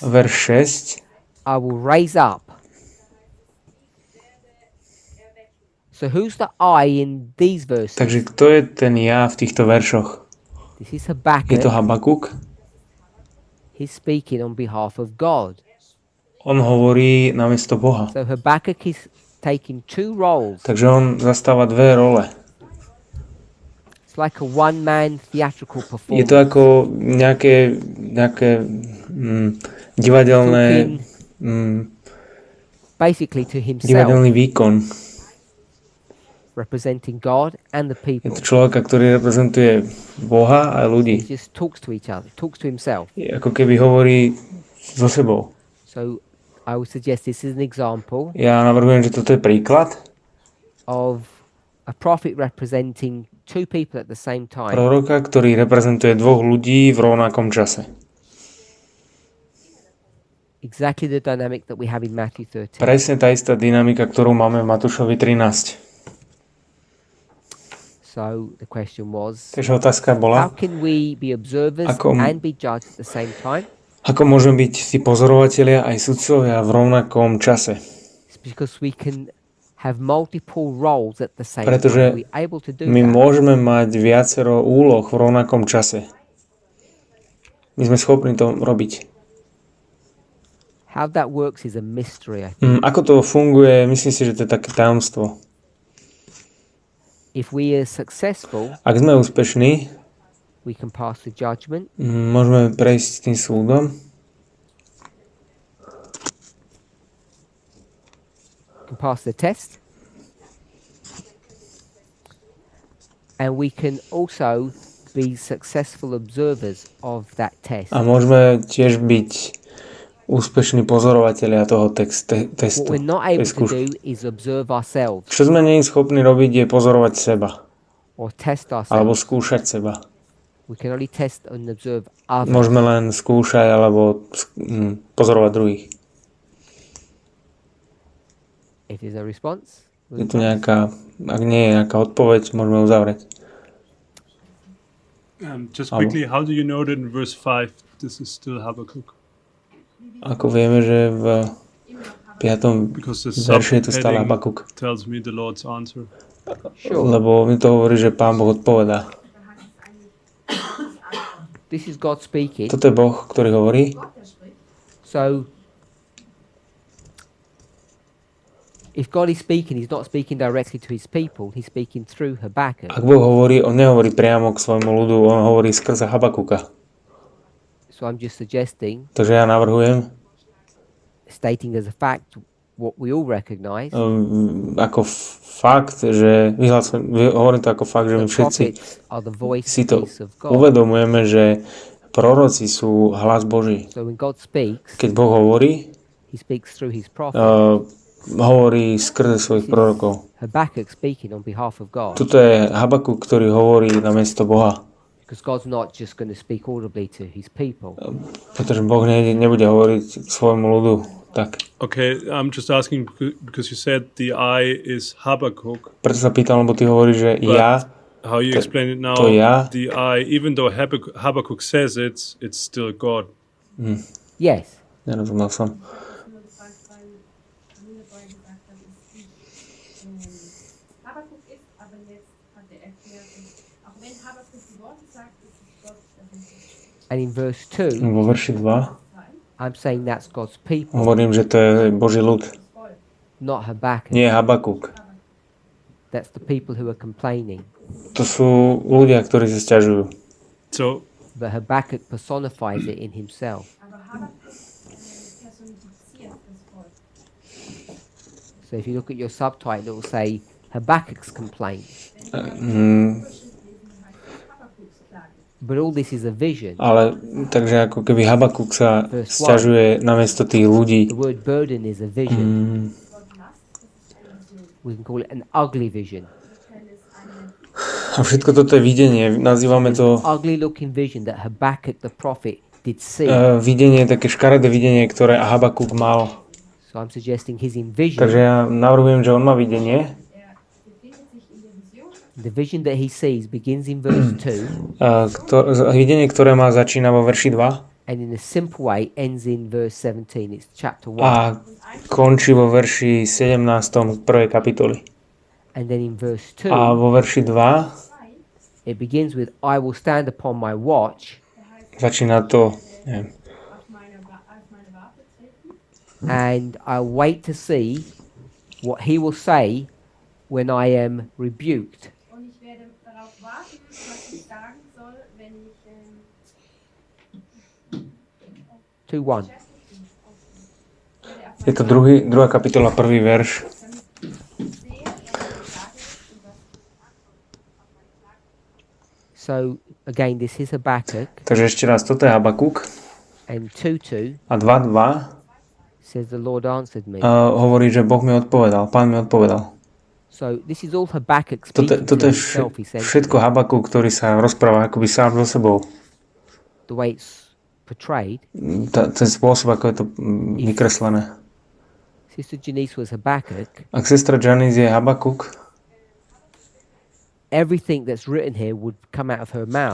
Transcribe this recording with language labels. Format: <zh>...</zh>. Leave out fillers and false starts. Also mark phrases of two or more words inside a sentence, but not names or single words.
<sk>Verš 6.</sk> <en>I will raise up. So who's the I in these verses?</en> <sk>Takže kto je ten ja v týchto veršoch?</sk> <en>This is</en> <sk>Je</sk> <en>Habakkuk.</en> <sk>to Habakuk.</sk> <en>He's speaking on behalf of God.</en> <sk>On hovorí namiesto Boha.</sk> <en>So Habakkuk is taking two roles.</en> <sk>Takže on zastáva dve role.</sk> <en>It's like a one-man theatrical</en> <sk>Je</sk> <en>performance.</en> <sk>to ako nejaké divadelné,</sk> <en>Basically to himself,</en> <sk>divadelný výkon.</sk> <en>representing God and the</en> <sk>Je</sk> <en>people.</en> <sk>to človeka, ktorý reprezentuje Boha a</sk> <en>He</en> <sk>ľudí.</sk> <en>just talks to each other, talks to himself.</en> <sk>Je ako keby hovorí so sebou.</sk> <en>So I would suggest this is an example</en> <sk>Ja navrhujem, že toto je príklad</sk> <en>of a prophet representing two people at the same time.</en> <sk>proroka, ktorý reprezentuje dvoch ľudí v rovnakom čase.</sk> <en>Exactly the dynamic that we have in Matthew 13.</en> <sk>Presne tá istá dynamika, ktorú máme v Matúšovi 13.</sk> <en>So the question was,</en> <sk>Takže otázka</sk> <en>how</en> <sk>bola,</sk> <en>can we be observers</en> <sk>Ako-</sk> <en>and be judged at the same time?</en> <sk>ako môžeme byť tí pozorovatelia aj sudcovia v rovnakom čase.</sk> <en>It's because we can have multiple roles at the same</en> <sk>Pretože</sk> <en>time. We're able to do</en> <sk>my</sk> <en>that.</en> <sk>môžeme mať viacero úloh v rovnakom čase. My sme schopní to robiť.</sk> <en>How that works is a mystery, I think.</en> <sk>Ako to funguje, myslím si, že to je také tajomstvo.</sk> <en>If we are successful,</en> <sk>Ak sme úspešní,</sk> <en>we can pass the judgment.</en> <sk>môžeme prejsť tým súdom.</sk> <en>We can pass the test. And we can also be successful observers of that test.</en> <sk>A môžeme tiež byť úspešní pozorovatelia toho testu.</sk> <en>What we're not able to</en> <sk>skúšky.</sk> <en>do is observe ourselves</en> <sk>Čo sme nie schopní robiť, je pozorovať seba.</sk> <en>or test</en> <sk>Alebo</sk> <en>ourselves.</en> <sk>skúšať seba.</sk> <en>We can only test and observe others.</en> <sk>Môžeme len skúšať alebo pozorovať druhých.</sk> <en>If there's a response,</en> <sk>Je tu nejaká, ak nie je nejaká odpoveď, môžeme uzavrieť.</sk> <en>Just quickly, how do you know that in verse 5 this is still Habakkuk?</en> <sk>Ako vieme, že v 5.</sk> <en>Because the</en> <sk>verši je tu stále</sk> <en>subheading</en> <sk>Habakuk.</sk> <en>tells me the Lord's answer. sure.</en> <sk>Lebo mi to hovorí, že Pán Boh odpovedá.</sk> <en>This is God speaking.</en> <sk>Toto je Boh, ktorý hovorí.</sk> <en>So, if God is speaking, He's not speaking directly to His people. He's speaking through Habakkuk.</en> <sk>Ak Boh hovorí, on nehovorí priamo k svojmu ľudu, on hovorí skrze Habakuka.</sk> <en>So I'm just suggesting,</en> <sk>Takže ja navrhujem,</sk> <en>stating as a fact what we all recognize.</en> <sk>ako fakt, že hovorím to ako fakt, že my</sk> <en>The</en> <sk>všetci</sk> <en>prophets are the voice</en> <sk>si to</sk> <en>of God.</en> <sk>uvedomujeme, že proroci sú hlas Boží.</sk> <en>So when God speaks,</en> <sk>Keď Boh hovorí,</sk> <en>He speaks through His prophet.</en> <sk>hovorí skrze svojich prorokov.</sk> <en>Habakkuk speaking on behalf of God.</en> <sk>Tuto je Habakuk, ktorý hovorí na miesto Boha.</sk> <en>Because God's not just going to speak audibly to His people.</en> <sk>Pretože Boh nebude hovoriť k svojmu ľudu. Tak.</sk> <en>Okay, I'm just asking because you said the I is Habakkuk.</en> <sk>Preto sa pýtam, lebo ty hovoríš, že ja,</sk> <en>How you</en> <sk>To-</sk> <en>explain it now?</en> <sk>to ja.</sk> <en>The I, even though Habakkuk says it's still God. Yes.</en> <sk>nerozumel som.</sk> <de>Habakuk ist, aber jetzt hat er erklärt, auch wenn Habakuk die Worte sagt, ist es Gott dahinter.</de> <en>And in verse 2,</en> <sk>Vo verši 2</sk> <en>I'm saying that's God's people,</en> <sk>hovorím, že to je Boží ľud.</sk> <en>not Habakkuk.</en> <sk>Nie Habakuk.</sk> <en>That's the people who are complaining.</en> <sk>To sú ľudia, ktorí sa sťažujú.</sk> <en>So But Habakkuk personifies it in himself.</en> <de>Aber Habakuk personifiziert das Volk.</de> <en>So if you look at your subtitle, it will say Habakkuk's complaint.</en> <de>Habakuks Klage.</de> <en>But all this is a vision.</en> <sk>Ale takže ako keby Habakuk sa sťažuje namiesto tých ľudí.</sk> <en>The word burden is a vision. We can call it an ugly vision.</en> <sk>A všetko toto je videnie. Nazývame to</sk> <en>Ugly looking vision that Habakkuk the prophet did see.</en> <sk>videnie, také škaredé videnie, ktoré Habakuk mal.</sk> <en>So I'm suggesting he's in vision.</en> <sk>Takže ja navrhujem, že on má videnie.</sk> <en>The vision that he sees begins in verse 2</en> <sk>Videnie, ktoré má začína vo verši 2</sk> <en>and in a simple way ends in verse 17. It's chapter 1.</en> <sk>a končí vo verši 17. prvej kapitoly.</sk> <en>And then in verse 2</en> <sk>A vo verši 2</sk> <en>it begins with I will stand upon my watch</en> <sk>začína to, neviem,</sk> <de>Auf meine Warte treten.</de> <en>and I'll wait to see what he will say when I am rebuked.</en> <de>Und ich werde darauf warten, was ich sagen soll, wenn ich 2:1.</de> <sk>je to druhá kapitola, prvý verš.</sk> <en>So again, this is Habakkuk,</en> <sk>Takže ešte raz, toto je Habakuk</sk> <en>and 2:2</en> <sk>a 2.2</sk> <en>says the Lord answered me.</en> <sk>hovorí, že Boh mi odpovedal, Pán mi odpovedal.</sk> <en>So this is all Habakkuk</en> <sk>Toto</sk> <en>speaking to</en> <sk>je</sk> <en>himself, essentially.</en> <sk>všetko Habakuk, ktorý sa rozpráva akoby sám so sebou.</sk> <en>The way it's portrayed.</en> <sk>Ten spôsob, ako je to vykreslené.</sk> <en>Sister Janice was Habakkuk.</en> <sk>Ak sestra Janice je Habakuk,</sk> <en>Everything that's written here would come out of her mouth.</en>